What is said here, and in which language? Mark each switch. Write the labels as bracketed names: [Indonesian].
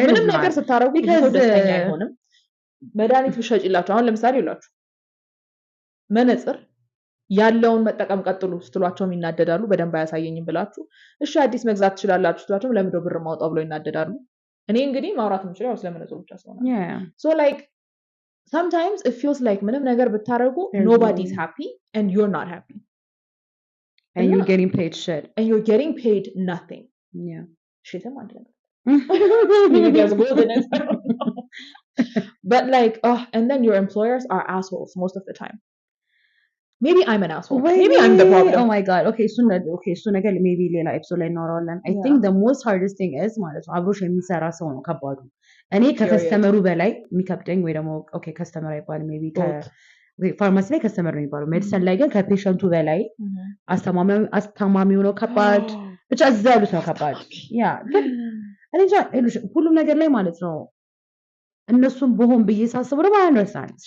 [Amharic] ምንም ነገር ስታረጉ ደስተኛ አይሆንም መድኃኒት ብሸጪላችሁ አሁን ለምሳሌ ይላችሁ መነጽር ያለውን መጠቀም ቀጥሉ ስትሏቸው ይናደዳሉ በደንብ አያሳየኝም ብላችሁ እሺ አዲስ መግዛት ትችላላችሁ ስትሏቸው ለምንድነው ብር ማውጣው ብለው ይናደዳሉ እኔ እንግዲህ ማውራት የምችለው ስለመነጽሩ ብቻ ስለሆነ [English] so like sometimes it feels like [Amharic] ምንም ነገር ብታረጉ [English] nobody's happy and you're not happy and you're getting paid shit and you're getting paid nothing shit [Amharic] አንድ ነገር [English] maybe there's gold in it but like and then your employers are assholes most of the time maybe I'm an asshole maybe I'm the problem oh my god okay so [Amharic] ነገር [English] maybe [Amharic] ሌላ ኤፒሶድ ላይ እናወራለን [English] I think the most hardest thing is [Amharic] ማለት ነው አብሮሽ የሚሰራ ሰው ነው ከባዱ እኔ ከከስተመሩ በላይ የሚከብደኝ ወይ ደግሞ ኦኬ ከስተመር አይባል ሜቢ ፋርማሲ ላይ ከስተመር ነው የሚባለው ሜዲሲን ላይ ግን ከፔሸንቱ በላይ አስተማሚው ነው ከባድ ብቻ እዛ ያሉት ነው ከባድ ያ ግን እኔ ሁሉም ነገር ላይ ማለት ነው እነሱም በሆን ብዬ ሳስበው ደግሞ አንደርስታንድ